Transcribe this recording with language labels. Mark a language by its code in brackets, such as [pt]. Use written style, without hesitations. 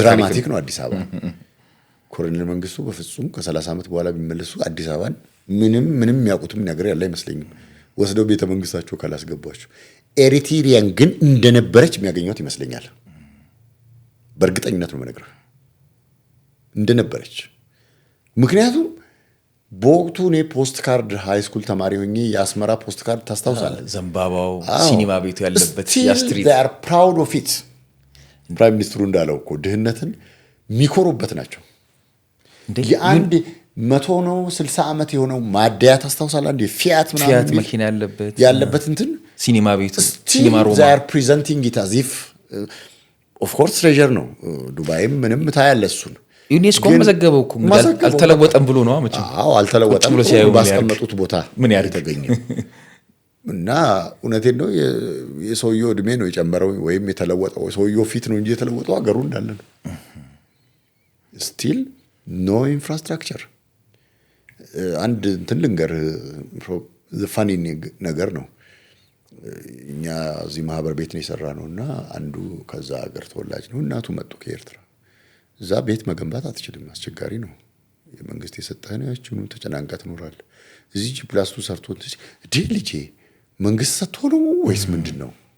[am] ድራማቲክ ነው አዲስ አበባ። ኮሎኔል መንግስቱ በፍጹም ከ30 አመት በኋላ ቢመለሱ አዲስ አበባን ምንም ያውቁትም ነገር ያለ አይመስለኝም። ወስደው ቤተ መንግስታቸው ካላስገባቸው ኤሪትሪያን ግን እንደነበረች የሚያገኙት ይመስለኛል። በእርግጠኝነት ነው የምነግርህ እንደነበረች። ምክንያቱም በወቅቱ እኔ ፖስት ካርድ ሃይ ስኩል ተማሪ ሆኜ የአስመራ ፖስት ካርድ ታስታውሳለህ? ዘንባባው ሲኒማ ቤቱ ያለበት ስትሪት [en] they are proud of it። [am] ፕራይም ሚኒስትሩ እንዳለው እኮ ድህነትን የሚኮሩበት ናቸው። የአንድ 100 ነው 60 ዓመት የሆነው ማደያ ታስታውሳለህ? አንድ ፊያት መኪና ያለበት እንትን ሲኒማ ቤቱ ሲኒማ ሮማ [en] they are presenting it as if of course treasure [am] ነው። ዱባይም ምንም ታያለህ እሱን ዩኔስኮ መዘገበው እኮ አልተለወጠም ብሎ ነው አመች። አዎ አልተለወጠም ብሎ ባስቀመጡት ቦታ ምን ያደርገኛል? እና እውነቴን ነው የሰውየው እድሜ ነው የጨመረው ወይም የተለወጠው ሰውየው ፊት ነው እንጂ የተለወጠው ሀገሩ እንዳለ ነው። ስቲል ኖ ኢንፍራስትራክቸር። አንድ እንትን ልንገር ፋኒ ነገር ነው። እኛ እዚህ ማህበር ቤት ነው የሰራ ነውና አንዱ ከዛ ሀገር ተወላጅ ነው። እናቱ መጡ ከኤርትራ። እዛ ቤት መገንባት አትችልም፣ አስቸጋሪ ነው። የመንግስት የሰጠህ ነው ያችኑ ተጨናንቃ ትኖራለህ። እዚህ ፕላስቱ ሰርቶ ልጄ መንግስት ሰጥቶ ነው ወይስ ምንድነው?